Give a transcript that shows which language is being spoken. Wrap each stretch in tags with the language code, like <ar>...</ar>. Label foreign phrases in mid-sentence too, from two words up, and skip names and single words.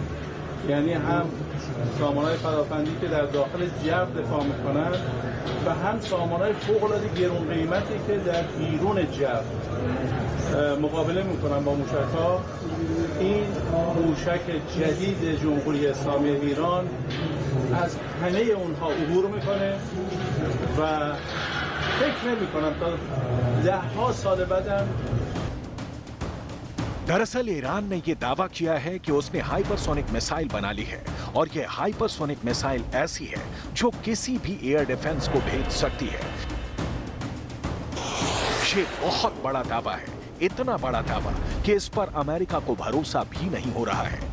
<fa>یعنی هم سامانه‌های پدافندی که در داخل جو دفاع میکنن و هم سامانه‌های فوق‌العاده گران قیمتی که در بیرون جو مقابله میکنن با موشک‌ها. این موشک جدید جمهوری اسلامی ایران از همه اونها عبور میکنه و فکر نمی‌کنم تا 10 سال بعدم.</fa> <hi>दरअसल ईरान ने यह दावा किया है कि उसने</hi> <en>hypersonic missile</en> <hi>बना ली है और यह</hi> <en>hypersonic missile</en> <hi>ऐसी है जो किसी भी</hi> <en>air defence</en> <hi>को भेज सकती है। ये बहुत बड़ा दावा है, इतना बड़ा दावा कि इस पर अमेरिका को भरोसा भी नहीं हो रहा है।</hi>